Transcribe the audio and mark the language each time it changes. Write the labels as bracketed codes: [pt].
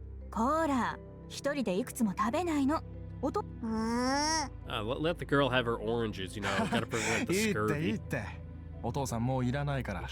[ja] こら、一人でいくつも食べないの。 [en] Let the girl have her oranges, gotta prevent the [ja] いいっていいってお父さんもういらないから